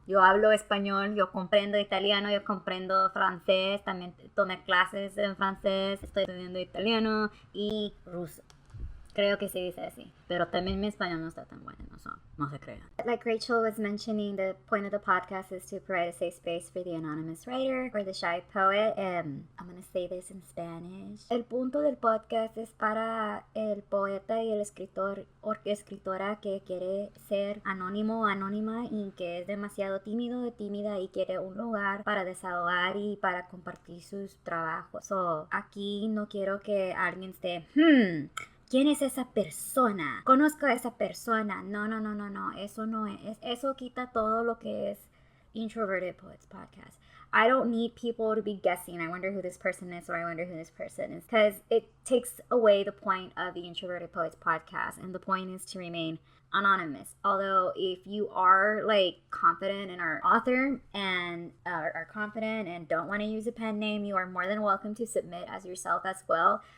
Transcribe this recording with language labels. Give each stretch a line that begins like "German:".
Spanish: Yo hablo español, yo comprendo italiano, yo comprendo francés. También tomé clases en francés. Estoy estudiando italiano y ruso. Creo que se dice así. Pero también mi español no está tan bueno. No se crea.
English: Like Rachel was mentioning, the point of the podcast is to provide a safe space for the anonymous writer or the shy poet. I'm going to say this in Spanish.
Spanish: El punto del podcast es para el poeta y el escritor o escritora que quiere ser anónimo o anónima y que es demasiado tímido o tímida y quiere un lugar para desahogar y para compartir sus trabajos. So, aquí no quiero que alguien esté, ¿quién es esa persona? Conozco a esa persona. No. Eso no es. Eso quita todo lo que es Introverted Poets Podcast.
English: I don't need people to be guessing, I wonder who this person is, or I wonder who this person is. Because it takes away the point of the Introverted Poets Podcast. And the point is to remain anonymous. Although if you are confident in our author and are confident and don't want to use a pen name, you are more than welcome to submit as yourself as well.